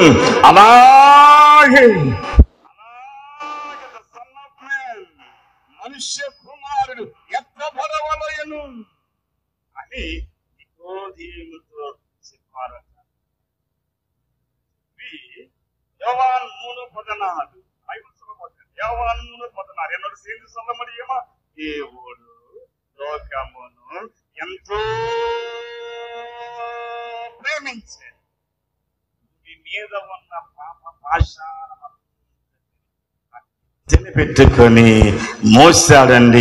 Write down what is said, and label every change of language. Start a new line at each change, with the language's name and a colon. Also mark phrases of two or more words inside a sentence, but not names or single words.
Telugu: అలాగే మనుష్య కుమారుడు ఎత్తబడవలెను అని నికోదేముతో చెప్పారట. యోవాన్ 3:14.
Tamil: యోవాన్ 3:16 என்னோட சேர்ந்து சொல்ல முடியுமா?
Telugu: దేవుడు లోకమును ఎంతో ప్రేమించాడు, మీ మీద ఉన్న పాప పాశాలను పెట్టుకొని మోసాడండి.